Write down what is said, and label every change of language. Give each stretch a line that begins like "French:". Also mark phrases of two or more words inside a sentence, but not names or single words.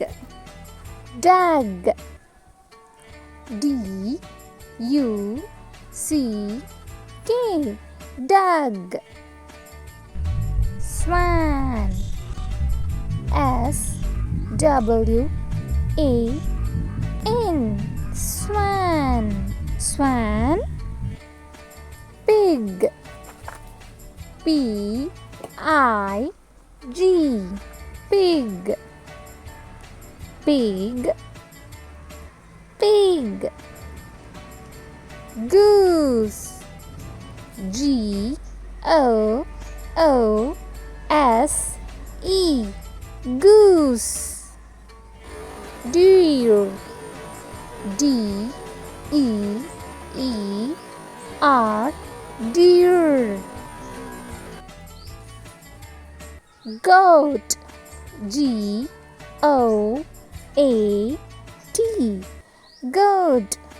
English: Dag, D-U-C-K, dag. Swan, S-W-A-N, swan. Swan. Pig, P-I-G, pig. Pig, pig. Goose, G-O-O-S-E, goose. Deer, D-E-E-R, deer. Goat, G-O-A-T, goat.